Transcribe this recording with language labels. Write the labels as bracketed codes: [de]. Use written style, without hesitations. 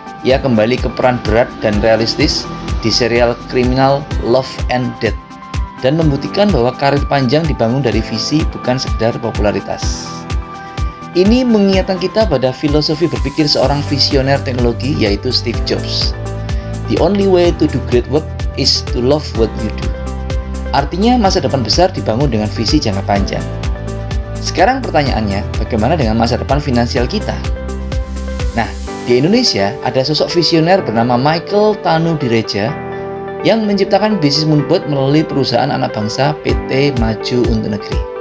[id] Ia kembali ke peran berat dan realistis di serial kriminal Love and Death, dan membuktikan bahwa karir panjang dibangun dari visi bukan sekedar popularitas. Ini mengingatkan kita pada filosofi berpikir seorang visioner teknologi, yaitu Steve Jobs. [en] The only way to do great work is to love what you do. [id] Artinya masa depan besar dibangun dengan visi jangka panjang. Sekarang pertanyaannya, bagaimana dengan masa depan finansial kita? Nah, di Indonesia ada sosok visioner bernama Michael Tanudireja yang menciptakan bisnis Moonbot melalui perusahaan anak bangsa PT Maju Untuk Negeri.